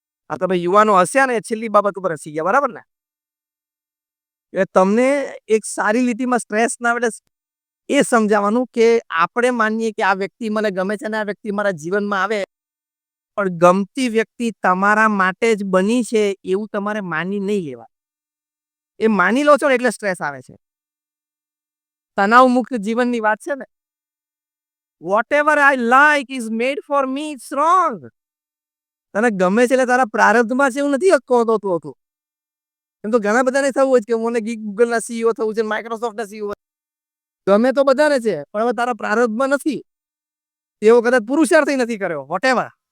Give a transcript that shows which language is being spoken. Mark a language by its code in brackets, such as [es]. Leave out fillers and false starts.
[gu] આ તમે યુવાનો હસ્યા ને, છેલ્લી બાબત ઉપર હસી ગયા, બરાબર ને? એટલે તમને એક સારી લીટીમાં સ્ટ્રેસ ના આવે એ સમજાવવાનું કે આપણે માનીએ કે આ વ્યક્તિ મને ગમે છે અને આ વ્યક્તિ મારા જીવનમાં આવે, પણ ગમતી વ્યક્તિ તમારા માટે જ બની છે એવું તમારે માની નહીં લેવા. એ માની લો છો ને એટલે સ્ટ્રેસ આવે છે. તણાવ મુક્ત જીવનની વાત છે ને, [en] whatever I like is made for me, it's wrong. [gu] તને ગમે છે એટલે તારા પ્રારબ્ધમાં છે એવું નથી કહતો તું. એમ તો ઘણા બધાને થવું હોય કે મને ગૂગલના સીઈઓ થવું છે, માઇક્રોસોફ્ટના સીઈઓ. ગમે તો બધાને છે, પણ હવે તારા પ્રારબ્ધમાં નથી. એવો કદાચ પુરુષાર્થ નથી કર્યો, વોટેવર.